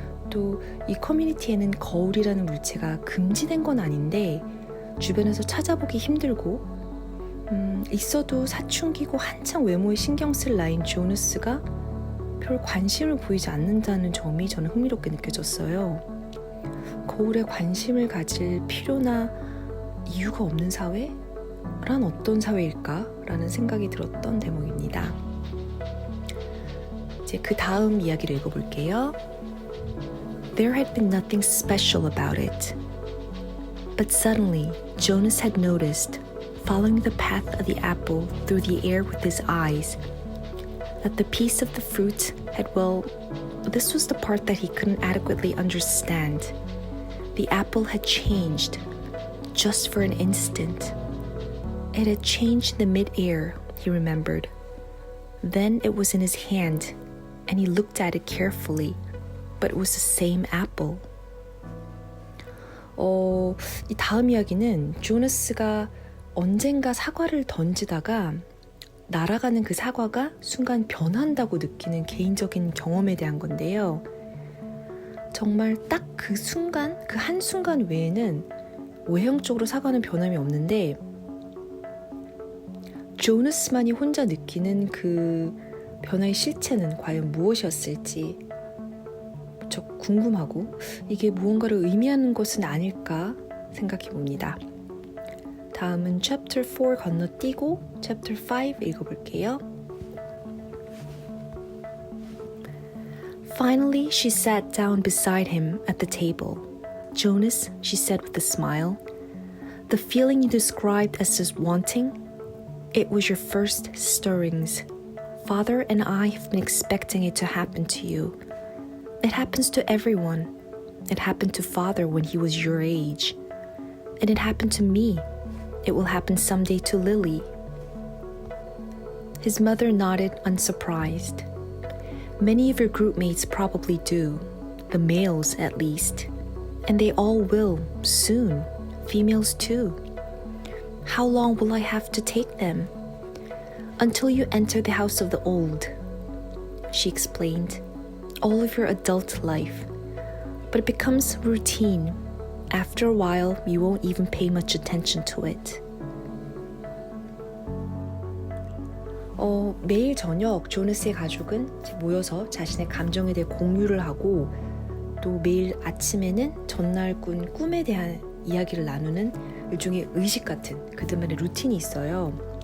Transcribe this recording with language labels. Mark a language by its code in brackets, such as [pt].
[ko] 또 이 커뮤니티에는 거울이라는 물체가 금지된 건 아닌데 주변에서 찾아보기 힘들고 있어도 사춘기고 한창 외모에 신경 쓸 나이인 조너스가 별 관심을 보이지 않는다는 점이 저는 흥미롭게 느껴졌어요. 거울에 관심을 가질 필요나 이유가 없는 사회? 란 어떤 사회일까? 라는 생각이 들었던 대목입니다. 이제 그 다음 이야기를 읽어볼게요. [en] There had been nothing special about it. But suddenly, Jonas had noticed, following the path of the apple through the air with his eyes, that the piece of the fruit had, this was the part that he couldn't adequately understand. The apple had changed, just for an instant. It had changed in the mid-air, he remembered. Then it was in his hand, and he looked at it carefully, but it was the same apple. [ko] 이 다음 이야기는 조너스가 언젠가 사과를 던지다가 날아가는 그 사과가 순간 변한다고 느끼는 개인적인 경험에 대한 건데요. 정말 딱 그 순간, 그 한순간 외에는 외형적으로 사과는 변함이 없는데 조너스만이 혼자 느끼는 그 변화의 실체는 과연 무엇이었을지 무척 궁금하고 이게 무언가를 의미하는 것은 아닐까 생각해 봅니다. 다음은 Chapter 4 건너뛰고 Chapter 5 읽어볼게요. [en] Finally, she sat down beside him at the table. Jonas, she said with a smile, the feeling you described as just wanting, it was your first stirrings. Father and I have been expecting it to happen to you. It happens to everyone. It happened to Father when he was your age. And it happened to me. It will happen someday to Lily. His mother nodded, unsurprised. Many of your group mates probably do, the males at least. And they all will, soon, females too. How long will I have to take them? Until you enter the house of the old, she explained. All of your adult life. But it becomes routine. After a while, you won't even pay much attention to it. [ko] 매일 저녁 조너스의 가족은 모여서 자신의 감정에 대해 공유를 하고 또 매일 아침에는 전날 꾼 꿈에 대한 이야기를 나누는 일종의 의식 같은 그들만의 루틴이 있어요.